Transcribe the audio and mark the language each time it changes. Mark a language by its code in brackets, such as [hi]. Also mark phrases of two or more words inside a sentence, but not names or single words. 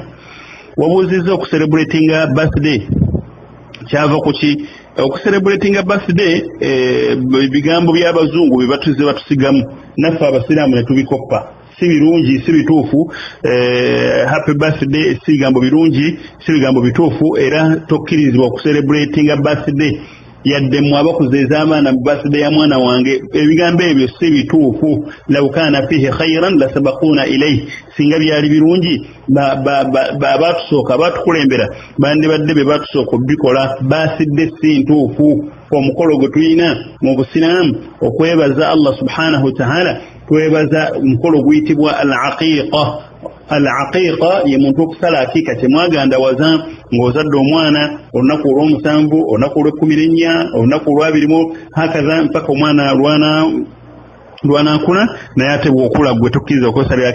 [lg] Wabuuzizza okucelebratinga birthday kyava kuki okucelebratinga birthday bigambo by'abazungu bye batusigamu naffe abasiraamu ne tubikoppa si birungi si bituufu [en] happy birthday [lg] si bigambo birungi si bigambo bituufu era tokkirizibwa okucelebratinga birthday yadde mwaba kuzeeza abaana mu birthday ya mwana wange ebigambo ebyo si bituufu [ar] لو كان فيه خيرا لسبقونا إليه [lg] singa byali birungi batusooka batukulembera bandibadde be batusooka obikola birthday si ntuufu omukolo gwe tulina mu Busiraamu okwebaza [ar] الله سبحانه وتعالى [lg] twebaza omukolo guyitibwa al-aqiqa ye muntu okusala akika temwagandawaza ng'ozadde omwana olunaku olw'omusanvu olunaku olw'ekkuminennya olunaku olw'abirimu hakaza mpaka omwana lwanakula naye ate bw'okula gwe tukkiriza okwesalira